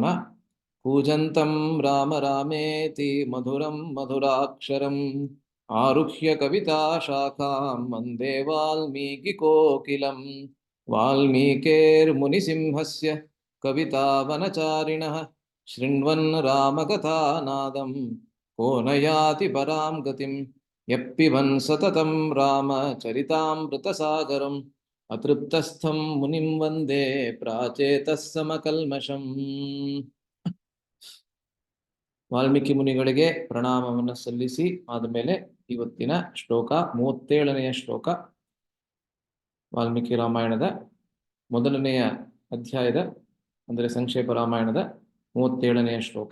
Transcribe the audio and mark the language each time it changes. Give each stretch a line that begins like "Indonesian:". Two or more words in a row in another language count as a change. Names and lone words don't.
Sanskrit: ಕೂಜಂತಂ ರಾಮ ರಾಮೇತಿ ಮಧುರಂ ಮಧುರಾಕ್ಷರಂ ಆರುಹ್ಯ ಕವಿತಾ ಶಾಖಾಂ ವಂದೇ ವಾಲ್ಮೀಕಿ ಕೋಕಿಲಂ. ವಾಲ್ಮೀಕೇರ್ಮುನಿಸಿಂಹಸ್ಯ ಕವಿತಾವನಚಾರಿಣಃ ಶೃಣ್ವನ್ ರಾಮಕಥಾನಾದಂ ಕೋ ನ ಯಾತಿ ಪರಾಂ ಗತಿಂ. ಯಪ್ಪಿಬನ್ ಸತತಂ ರಾಮಚರಿತಾಮೃತಸಾಗರಂ ಅತೃಪ್ತಸ್ಥಂ ಮುನಿಂ ವಂದೇ ಪ್ರಾಚೇತಃ ಸಮಕಲ್ಮಷಂ.
Kannada: ವಾಲ್ಮೀಕಿ ಮುನಿಗಳಿಗೆ ಪ್ರಣಾಮವನ್ನು ಸಲ್ಲಿಸಿ ಆದಮೇಲೆ ಇವತ್ತಿನ ಶ್ಲೋಕ 37ನೆಯ ಶ್ಲೋಕ, ವಾಲ್ಮೀಕಿ ರಾಮಾಯಣದ ಮೊದಲನೆಯ ಅಧ್ಯಾಯದ ಅಂದರೆ ಸಂಕ್ಷೇಪ ರಾಮಾಯಣದ 37ನೆಯ ಶ್ಲೋಕ.